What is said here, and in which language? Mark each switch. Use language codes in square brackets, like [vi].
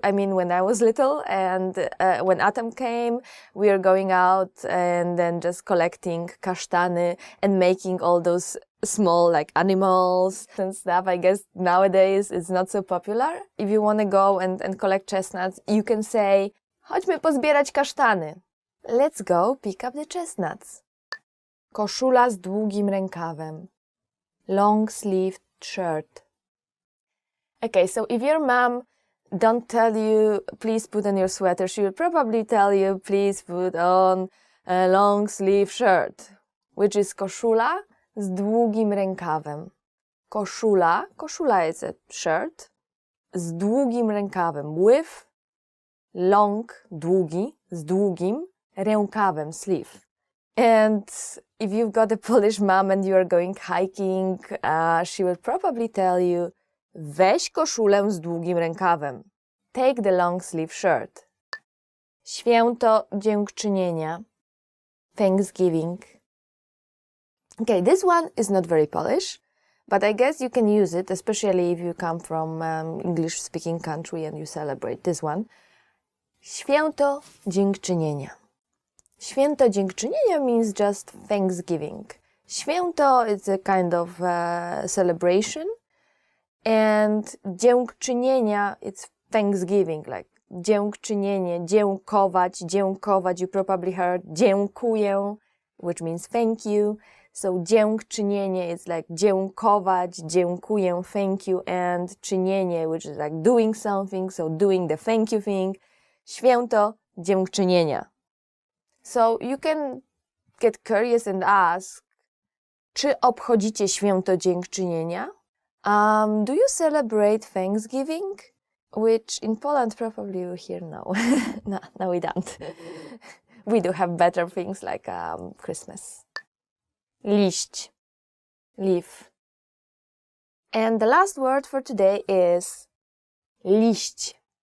[en] I mean, when I was little, and when autumn came, we were going out and then just collecting [pl] kasztany [en] and making all those small like animals and stuff. I guess nowadays it's not so popular. If you want to go and collect chestnuts, you can say, [pl] chodźmy pozbierać kasztany. [en] Let's go pick up the chestnuts. [pl] Koszula z długim rękawem. [en] Long sleeved shirt. Okay, so if your mom don't tell you, please put on your sweater, she will probably tell you, please put on a long sleeve shirt, which is [pl] koszula z długim rękawem. Koszula [en] is a shirt, [pl] z długim rękawem, [en] with long, [pl] długi, z długim rękawem, [en] sleeve. And if you've got a Polish mom and you are going hiking, she will probably tell you, [pl] weź koszulę z długim rękawem. [en] Take the long sleeve shirt. [pl] Święto dziękczynienia. [en] Thanksgiving. Okay, this one is not very Polish, but I guess you can use it, especially if you come from English-speaking country and you celebrate this one. [pl] Święto dziękczynienia. Święto dziękczynienia [en] means just Thanksgiving. Święto is a kind of celebration, and [pl] dziękczynienia, [en] it's Thanksgiving, like [pl] dziękczynienie, dziękować. [en] You probably heard [pl] dziękuję, [en] which means thank you. So [pl] dziękczynienie [en] is like [pl] dziękować, dziękuję, [en] thank you, and [pl] czynienie, [en] which is like doing something, so doing the thank you thing. [pl] Święto dziękczynienia. [en] So you can get curious and ask, [pl] czy obchodzicie święto dziękczynienia? [en] Do you celebrate Thanksgiving? Which in Poland probably you hear no. No, we don't. We do have better things like Christmas. [pl] Liść, [en] leaf. And the last word for today is [pl] liść.